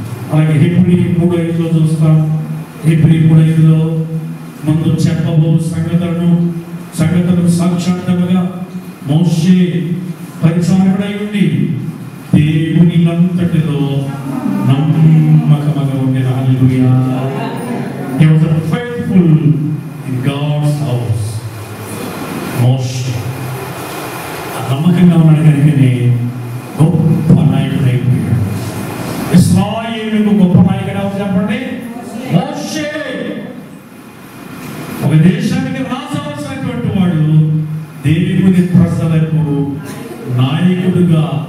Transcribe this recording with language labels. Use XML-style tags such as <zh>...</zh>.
<te>అలాగే హెబ్రీ 3:5 చూస్తాం. హెబ్రీ 3:5 ముందు చెప్పబో సంగతులను సాక్షాత్తుగా మోషే పరిచారకుడై ఉండి దేవుని అంతటిలో నమ్మకముగా ఉండెను. హల్లెలూయా.</te> <en>He was faithful in God's house.</en> <te>మోషే నమ్మకంగా ఉన్నాడు కనుకనే గొప్ప నాయకుడు అయిపోయాడు. ఇశ్రాయేలుకు గొప్ప నాయకుడు ఎవరు చెప్పండి? మోషే. ఒక దేశానికి రాజవలసినటువంటి వాడు దేవుని ప్రజలకు నాయకుడుగా.</te>